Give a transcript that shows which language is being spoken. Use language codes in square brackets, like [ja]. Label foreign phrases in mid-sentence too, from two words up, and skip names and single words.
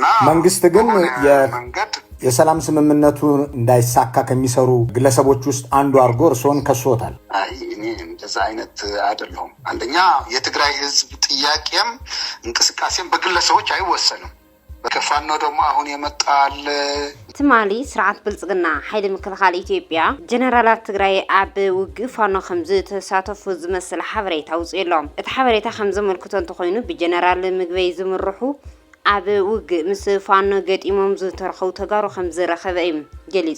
[am] መንግስት ግን የሰላም ስምምነቱ እንዳይሳካ ከሚሰሩ ግለሰቦች ውስጥ አንዱ አርጎ እርሶን ከሶታል። እኔ እንደዛ አይነት አይደለም። አንደኛ የትግራይ ህዝብ ጥያቄም እንቅስቃሴም በግለሰቦች አይወሰንም። በከፋኖ ደግሞ አሁን የመጣል [ti] ትማሊ ስርዓት ብልጽግና ኃይል ምክልኻል ኢትዮጵያ ጀነራላት ትግራይ አብ ውግእ ፋኖ ከምዝ ተሳተፉ ዝመስል ሓበሬታ ውፅኢሎም እቲ ሓበሬታ ከምዝ መልክቶ እንተኮይኑ ብጀነራል ምግበይ ዝምርሑ አብ ውግእ ምስ ፋኖ ገጢሞም ዝተረኸቡ ተጋሩ ከምዝረኸበ እዩ ገሊጹ